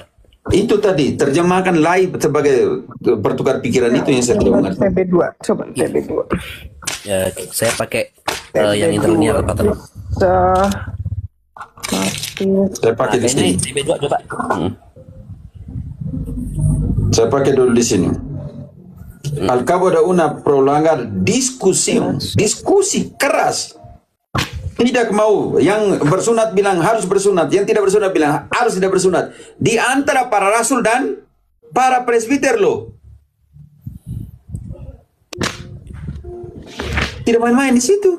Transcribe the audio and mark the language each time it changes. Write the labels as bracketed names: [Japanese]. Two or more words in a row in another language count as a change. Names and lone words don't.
[Indonesian] Itu tadi, terjemahkan live sebagai bertukar pikiran itu yang saya tidak mengerti. TB2, coba TB2. Ya, saya pakai yang interlinear, Pater. Saya pakai di sini. TB2 coba. Saya pakai dulu di sini. [Spanish] Al cabo de una prolongada discusión, [Indonesian] diskusi keras. Tidak mau, yang bersunat bilang harus bersunat, yang tidak bersunat bilang harus tidak bersunat. Di antara para rasul dan para presbiter loh. Tidak main-main di situ.